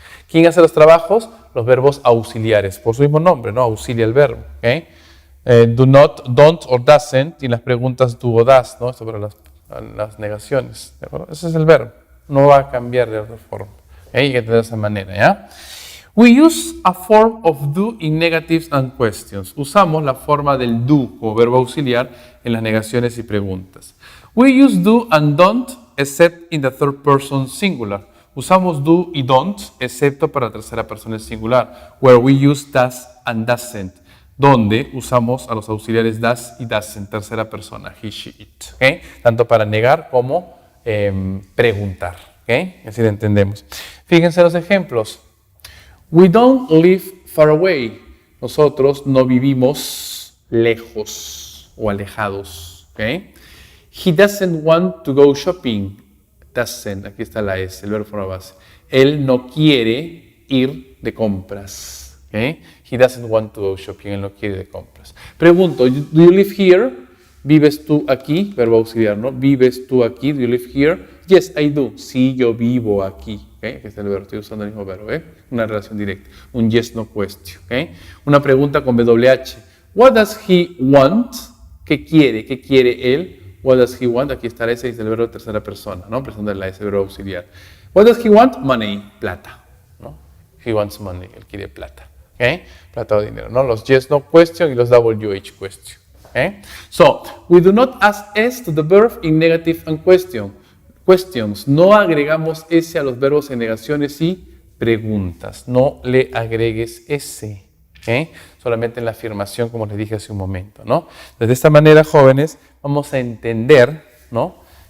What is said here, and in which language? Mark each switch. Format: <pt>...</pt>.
<es>¿Quién hace los trabajos? Los verbos auxiliares, por su mismo nombre, ¿no? Auxilia el verbo. ¿Okay? Do not, don't o doesn't, y las preguntas do o does, ¿no? Sobre las negaciones. ¿De acuerdo? Ese es el verbo, no va a cambiar de otra forma. ¿Okay? Hay que entender de esa manera, ¿ya?</es> <en>We use a form of do in negatives and questions.</en> <es>Usamos la forma del do como verbo auxiliar en las negaciones y preguntas.</es> <en>We use do and don't except in the third person singular.</en> <es>Usamos do y don't, excepto para la tercera persona en singular,</es> <en>where we use does and doesn't,</en> <es>donde usamos a los auxiliares does y doesn't, tercera persona, he, she, it. ¿Okay? Tanto para negar como preguntar. ¿Okay? Así lo entendemos. Fíjense los ejemplos.</es> <en>We don't live far away.</en> <es>Nosotros no vivimos lejos o alejados. ¿Okay?</es> <en>He doesn't want to go shopping.</en> <es>Doesn't, aquí está la S, el verbo forma base. Él no quiere ir de compras. ¿Okay?</es> <en>He doesn't want to go shopping.</en> <es>Él no quiere ir de compras. Pregunto,</es> <en>do you live here?</en> <es>¿Vives tú aquí? Verbo auxiliar, ¿no? ¿Vives tú aquí?</es> <en>Do you live here? Yes, I do.</en> <es>Sí, yo vivo aquí. ¿Okay? Aquí está el verbo, estoy usando el mismo verbo. Una relación directa. Un yes, no question. ¿Okay? Una pregunta con WH.</es> <en>What does he want?</en> <es>¿Qué quiere? ¿Qué quiere él?</es> <en>What does he want?</en> <es>Aquí está la S, es el verbo de tercera persona, ¿no? Presentando la S, verbo auxiliar.</es> <en>What does he want?</en> <es>Money, plata, ¿no?</es> <en>He wants money,</en> <es>él quiere plata, ¿ok? Plata o dinero, ¿no? Los yes, no question y los WH question, ¿ok?</es> <en>So, we do not add S to the verb in negative and questions.</en> <es>No agregamos S a los verbos en negaciones y preguntas. No le agregues S. ¿Okay? Solamente en la afirmación, como les dije hace un momento, ¿no? De esta manera, jóvenes, vamos a entender, ¿no?</es>